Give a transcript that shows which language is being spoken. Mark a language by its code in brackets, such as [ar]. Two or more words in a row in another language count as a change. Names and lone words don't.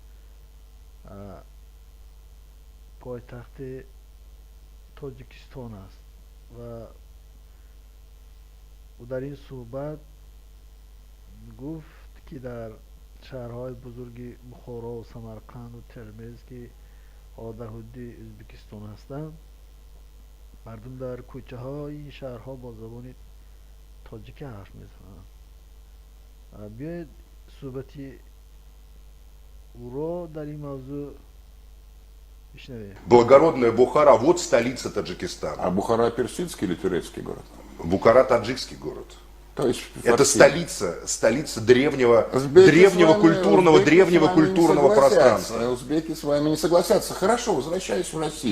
[tg] پایتخت تاجیکستان است و او در این صحبت گفت که در شهرهای بزرگ بخارا و سمرقند و ترمز که در حدود ازبکستان هستند، مردم در کوچه های این شهرها با زبان تاجیکی حرف میزنند. بیاید صحبتی او را در این موضوع بشنویم. [ru] Благородная Бухара, вот столица Таджикистана. А Бухара персидский или турецкий город? Бухара таджикский город. То есть Это столица древнего узбеки культурного пространства. Узбеки с вами не согласятся. Хорошо, возвращаюсь в Россию.